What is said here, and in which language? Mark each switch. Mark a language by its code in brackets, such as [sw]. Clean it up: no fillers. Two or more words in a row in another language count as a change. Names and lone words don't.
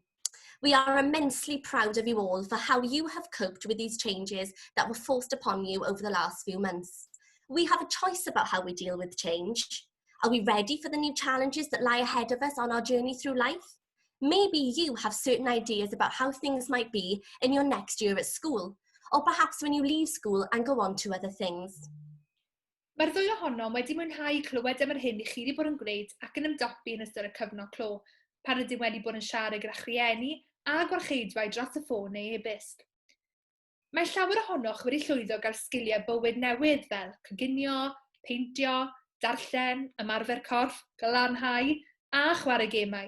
[en] We are immensely proud of you all for how you have coped with these changes that were forced upon you over the last few months. We have a choice about how we deal with change. Are we ready for the new challenges that lie ahead of us on our journey through life? Maybe you have certain ideas about how things might be in your next year at school, or perhaps when you leave school and go on to other things. [cy] Mae'r ddwy ohonom wedi mwynhau clywed am yr hyn i chi wedi bod yn gwneud ac yn ymdopi yn ystod y cyfnod clo, pan ydym wedi bod yn siarad gyda chrieni a gwarcheidwau dros y ffôn neu e-byst. Mae llawer ohonoch wedi llwyddo gael sgiliau bywyd newydd fel coginio, peintio, darllen, ymarfer corff, galanhau a chwarae gemau.